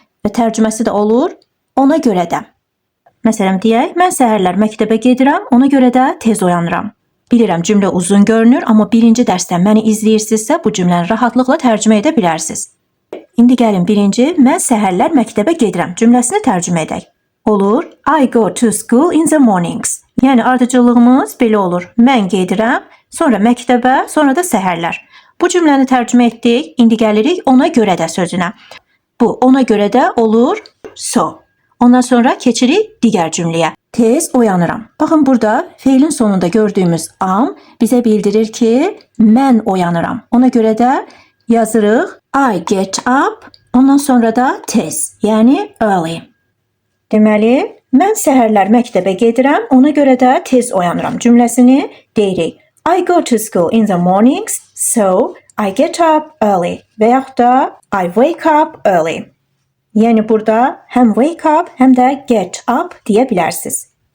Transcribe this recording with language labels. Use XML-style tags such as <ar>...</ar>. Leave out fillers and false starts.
<az>Və tərcüməsi də olur ona görə də. Məsələn deyək, mən səhərlər məktəbə gedirəm, ona görə də tez oyanıram. Bilirəm cümlə uzun görünür, amma birinci dərsdən məni izləyirsinizsə bu cümləni rahatlıqla tərcümə edə bilərsiniz. İndi gəlin birinci mən səhərlər məktəbə gedirəm cümləsini tərcümə edək. Olur,</az> <en>I go to school in the mornings.</en> <az>Yəni ardıcıllığımız belə olur. Mən gedirəm, sonra məktəbə, sonra da səhərlər. Bu cümləni tərcümə etdik, indi gəlirik ona görə də sözünə. Bu ona görə də olur so. Ondan sonra keçirik digər cümləyə. Tez oyanıram. Baxın burada feilin sonunda gördüyümüz am bizə bildirir ki, mən oyanıram. Ona görə də yazırıq</az> <en>I get up,</en> <az>ondan sonra da tez, yəni early. Deməli, mən səhərlər məktəbə gedirəm, ona görə də tez oyanıram cümləsini deyirik.</az> <en>I go to school in the mornings, so I get up early.</en> <az>Və yaxud da</az> <en>I wake up early.</en> <az>Yəni burada həm wake up, həm də get up deyə bilərsiniz.</az>